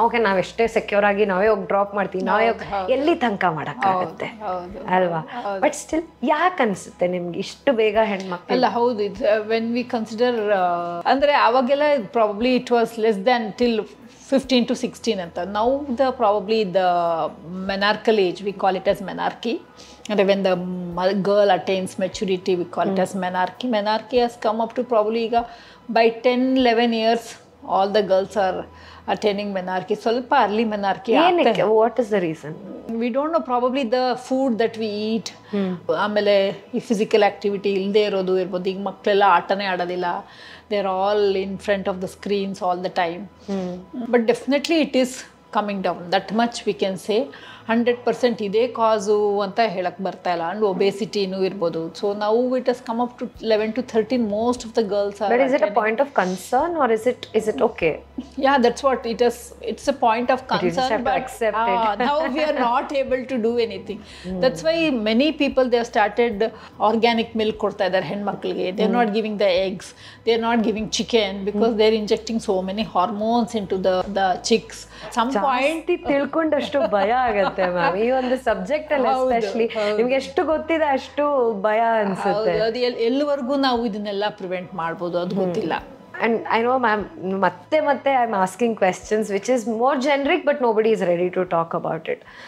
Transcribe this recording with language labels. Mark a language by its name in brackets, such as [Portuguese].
[Kannada] Okay, ನಾವೆಷ್ಟೇ secure ಆಗಿ ನಾವೇ ಹೋಗಿ ಡ್ರಾಪ್ ಮಾಡ್ತೀವಿ, ನಾವೇ ಎಲ್ಲಿ ತನಕ ಮಾಡೋಕ್ಕಾಗುತ್ತೆ ಅಲ್ವಾ? ಬಟ್ ಸ್ಟಿಲ್ ಯಾಕೆ ಅನಿಸುತ್ತೆ ನಿಮ್ಗೆ ಇಷ್ಟು ಬೇಗ ಹೆಣ್ಮಕ್ಳು? ಅಲ್ಲ, ಹೌದು. [English] when we consider [Kannada] ಅಂದರೆ ಅವಾಗೆಲ್ಲ [English] probably it was less than till 15 to 16 [Kannada] ಅಂತ. [English] Now probably the menarchal age, we call it as menarche. And when the girl attains maturity, we call it as menarche. Menarche has come up to probably by 10-11 years, all the girls are attaining menarche. [Kannada] ಸ್ವಲ್ಪ [English] early menarche. What is the reason? We don't know. Probably the food that we eat. [Kannada] ಆಮೇಲೆ ಈ physical activity ಇಲ್ಲದೆ ಇರೋದು ಇರ್ಬೋದು. ಈಗ ಮಕ್ಕಳೆಲ್ಲ ಆಟನೇ ಆಡೋದಿಲ್ಲ. [English] They're all in front of the screens all the time. But definitely it is coming down, that much we can say. 100% [Kannada] ಇದೇ ಕಾಸು ಅಂತ ಹೇಳಕ್ಕೆ ಬರ್ತಾ ಇಲ್ಲ. [English] and ಒಬೇಸಿಟಿನೂ [Kannada] ಇರ್ಬೋದು. [English] so [Kannada] ನಾವು [English] It has come up to 11 to 13 most of the girls are. But is it a point of concern or is it okay? Yeah, that's what it is. It's a point of concern. You just have to accept it. Now we are not able to do anything. That's why many people, they have started organic milk [Kannada] ಕೊಡ್ತಾ ಇದ್ದಾರೆ ಹೆಣ್ಮಕ್ಳಿಗೆ. [English] They are not giving the eggs. They are not giving chicken because they are injecting so many hormones into the chicks. Some point [Kannada] ತಿಳ್ಕೊಂಡಷ್ಟು ಭಯ ಆಗುತ್ತೆ ma'am ಈ ಒಂದು subject ಅಲ್ಲಿ. Especially ನಿಮ್ಗೆ ಎಷ್ಟು ಗೊತ್ತಿದೆ ಅಷ್ಟು ಭಯ ಅನ್ಸುತ್ತೆ. ಅದು ಎಲ್ಲಿವರೆಗೂ ನಾವು ಇದನ್ನೆಲ್ಲ ಪ್ರಿವೆಂಟ್ ಮಾಡ್ಬೋದು ಅದು ಗೊತ್ತಿಲ್ಲ. [English] And I know ma'am [Kannada] ಮತ್ತೆ [English] I'm asking questions which is more generic but nobody is ready to talk about it.